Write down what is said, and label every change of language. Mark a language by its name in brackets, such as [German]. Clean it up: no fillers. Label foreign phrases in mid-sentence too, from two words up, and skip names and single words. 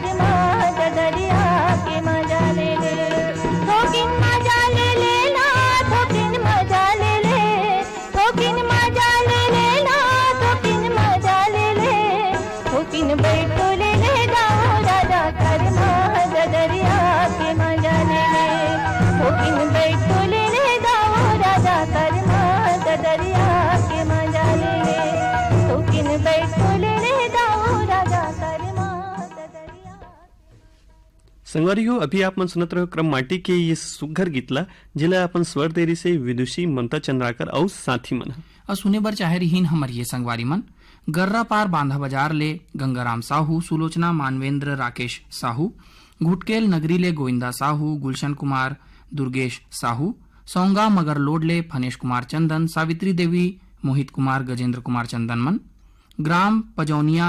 [Chhattisgarhi] माँ दरिया के मजा ले थोकिन मजा ले लेना थोकिन मजा ले ले थोकिन मजा ले लेना थोकिन मजा ले थोकिन बैठो ले दाओ राजा घर माँ दरिया के मजा ले थोकिन बैठो ले दरिया के मजा ले थोकिन बैठो ले दाओ राजा कर माँ दरिया। संगवारी हो, अभी आप मन सुनत रहो क्रम माटी के ये सुघर गीतला जिला अपन स्वर देरी से विदुषी ममता चंद्राकर और साथी मन और सुने बर चाहे रहीन हमर ये संगवारी मन गर्रा पार बांधा बाजार ले गंगाराम साहू, सुलोचना मानवेंद्र राकेश साहू, घुटकेल नगरी ले गोविंदा साहू, गुलशन कुमार दुर्गेश साहू, सौंगा मगरलोड ले फनेश कुमार चंदन, सावित्री देवी मोहित कुमार गजेंद्र कुमार चंदन मन, ग्राम पजौनिया